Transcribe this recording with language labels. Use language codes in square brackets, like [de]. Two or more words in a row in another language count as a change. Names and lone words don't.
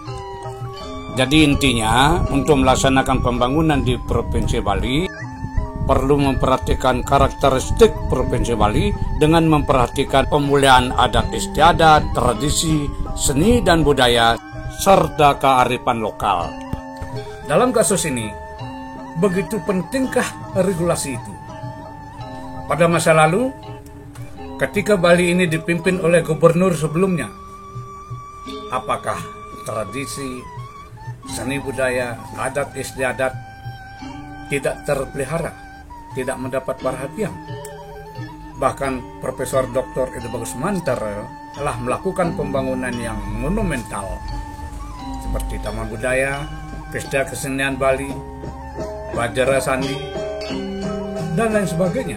[id] Jadi intinya untuk melaksanakan pembangunan di Provinsi Bali perlu memperhatikan karakteristik Provinsi Bali dengan memperhatikan pemulihan adat istiadat, tradisi, seni dan budaya, serta kearifan lokal. Dalam kasus ini, begitu pentingkah regulasi itu? Pada masa lalu, ketika Bali ini dipimpin oleh gubernur sebelumnya, apakah tradisi, seni budaya, adat istiadat tidak terpelihara, tidak mendapat perhatian? Bahkan Profesor Dr. Edo Bagus Mantara telah melakukan pembangunan yang monumental seperti Taman Budaya, Pesta Kesenian Bali, Bajara Sandi, dan lain sebagainya.